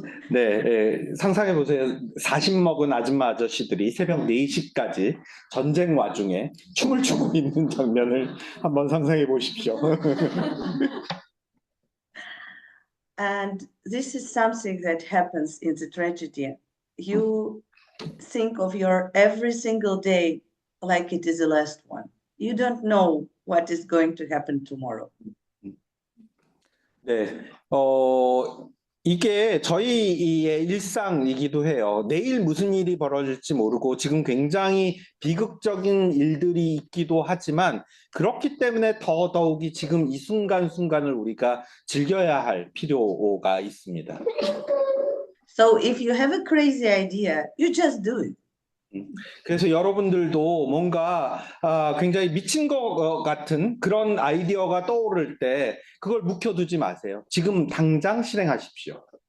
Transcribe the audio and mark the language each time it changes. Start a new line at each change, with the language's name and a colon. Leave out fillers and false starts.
Korean: 네, 상상해 보세요. 40 먹은 아줌마 아저씨들이 새벽 4시까지 전쟁 와중에 춤을 추고 있는 장면을 한번 상상해 보십시오.
English: And this is something that happens in the tragedy. You think of your every single day like it is the last one. You don't know what is going to happen tomorrow.
Korean: 네, 이게 저희의 일상이기도 해요. 내일 무슨 일이 벌어질지 모르고 지금 굉장히 비극적인 일들이 있기도 하지만 그렇기 때문에 더더욱이 지금 이 순간순간을 우리가 즐겨야 할 필요가 있습니다.
English: So if you have a crazy idea, you just do it.
Korean: 그래서 여러분들도 뭔가 굉장히 미친 것 같은 그런 아이디어가 떠오를 때 그걸 묵혀두지 마세요. 지금 당장 실행하십시오.